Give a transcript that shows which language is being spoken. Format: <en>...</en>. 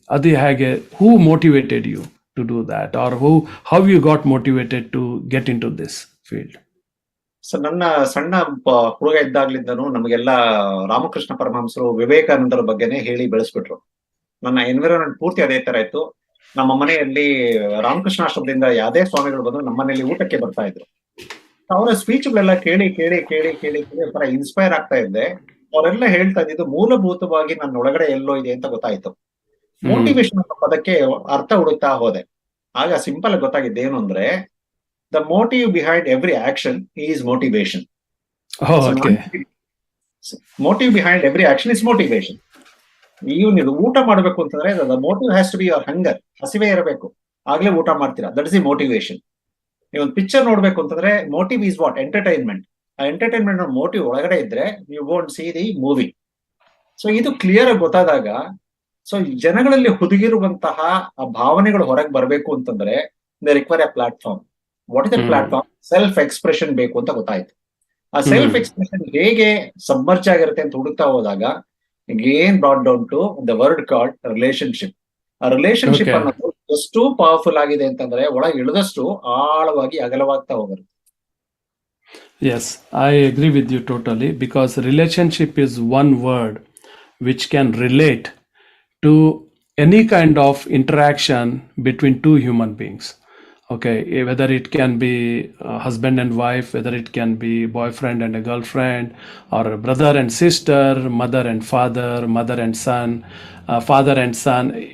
<kn>Adi hage,</kn> <en>who motivated you to do that, or how you got motivated to get into this field?</en> <kn>So ನನ್ನ ಸಣ್ಣ ಹುಡುಗ ಇದ್ದಾಗ್ಲಿಂದನೂ ನಮಗೆಲ್ಲ ರಾಮಕೃಷ್ಣ ಪರಮಹಂಸರು, ವಿವೇಕಾನಂದರ ಬಗ್ಗೆನೆ ಹೇಳಿ ಬೆಳೆಸ್ಬಿಟ್ರು. ನನ್ನ ಎನ್ವಿರಾನ್ಮೆಂಟ್ ಪೂರ್ತಿ ಅದೇ ತರ ಇತ್ತು. ನಮ್ಮ ಮನೆಯಲ್ಲಿ ರಾಮಕೃಷ್ಣ ಆಶ್ರಮದಿಂದ ಯಾವ್ದೇ ಸ್ವಾಮಿಗಳು ಬಂದ್ರು ನಮ್ಮ ಮನೆಯಲ್ಲಿ ಊಟಕ್ಕೆ ಬರ್ತಾ ಇದ್ರು. ಅವರ ಸ್ಪೀಚ್ಗಳೆಲ್ಲ ಕೇಳಿ ಕೇಳಿ ಕೇಳಿ ಕೇಳಿ ಕೇಳಿ ಒಂಥರ ಇನ್ಸ್ಪೈರ್ ಆಗ್ತಾ ಇದ್ದೆ. ಅವರೆಲ್ಲ ಹೇಳ್ತಾ ಇದ್ದಿದ್ದು ಮೂಲಭೂತವಾಗಿ ನನ್ನ ಒಳಗಡೆ ಎಲ್ಲೋ ಇದೆ ಅಂತ ಗೊತ್ತಾಯ್ತು. ಮೋಟಿವೇಶನ್ ಅನ್ನೋ ಪದಕ್ಕೆ ಅರ್ಥ ಹುಡುಕ್ತಾ ಹೋದೆ. ಆಗ ಸಿಂಪಲ್ ಆಗಿ ಗೊತ್ತಾಗಿದ್ದು ಏನು ಅಂದ್ರೆ,</kn> <en>the motive behind every action is motivation. Oh, okay. Motive behind every action is motivation.</en> <kn>ನೀವು ಊಟ ಮಾಡ್ಬೇಕು ಅಂತಂದ್ರೆ</kn> <en>the motive has to be your hunger.</en> <kn>ಹಸಿವೆ ಇರಬೇಕು, ಆಗ್ಲೇ ಊಟ ಮಾಡ್ತೀರಾ.</kn> <en>That is the motivation.</en> <kn>ನೀವು ಒಂದು ಪಿಕ್ಚರ್ ನೋಡ್ಬೇಕು ಅಂತಂದ್ರೆ</kn> <en>Motive is what? Entertainment. ಆ entertainment motive</en> <kn>ಒಳಗಡೆ ಇದ್ರೆ</kn> <en>You won't see the movie.</en> <kn>So ಇದು ಕ್ಲಿಯರ್ ಆಗಿ ಗೊತ್ತಾದಾಗ, ಸೊ ಜನಗಳಲ್ಲಿ ಹುದುಗಿರುವಂತಹ ಆ ಭಾವನೆಗಳು ಹೊರಗೆ ಬರಬೇಕು ಅಂತಂದ್ರೆ</kn> <en>They require a platform. What is the platform?</en> <kn>Self expression ಬೇಕು ಅಂತ ಗೊತ್ತಾಯ್ತು. ಆ ಸೆಲ್ಫ್ ಎಕ್ಸ್ಪ್ರೆಷನ್ ಹೇಗೆ ಸಬ್ಮರ್ಜ್ ಆಗಿರುತ್ತೆ ಅಂತ ಹುಡುಕ್ತಾ ಹೋದಾಗ</kn> <en>again brought down to the word called relationship.</en> <kn>ಆ ರಿಲೇಶನ್ಶಿಪ್ ಅನ್ನೋದು ಎಷ್ಟು ಪವರ್ಫುಲ್ ಆಗಿದೆ ಅಂತಂದ್ರೆ ಒಳಗೆ ಇಳಿದಷ್ಟು ಆಳವಾಗಿ ಅಗಲವಾಗ್ತಾ ಹೋಗುತ್ತೆ.</kn> <en>Yes, I agree with you totally, because relationship is one word which can relate to any kind of interaction between two human beings. Okay, whether it can be husband and wife, whether it can be boyfriend and a girlfriend, or a brother and sister, mother and father, mother and son, father and son.</en>